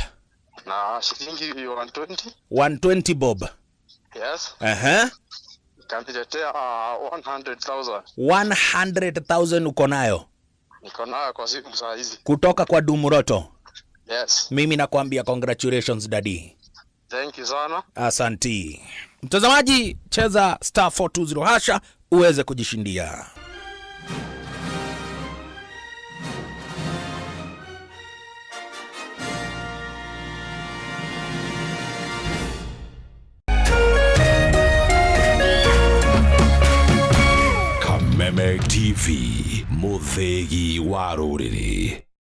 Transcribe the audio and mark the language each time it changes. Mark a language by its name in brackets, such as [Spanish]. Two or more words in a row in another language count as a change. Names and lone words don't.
[Swahili] na shilingi 120. 120 bob. Yes. Kaniletea 100,000. 100,000 uko nayo? Niko nayo kwa siku saa hizi. Kutoka kwa Dumu Loto. Yes. Mimi nakwambia congratulations daddy. [English] Thank you sana. [Swahili] Asanti. Mtazamaji, cheza star 420 hasha uweze kujishindia. [Kikuyu] Kameme TV, muthegi wa ruriri.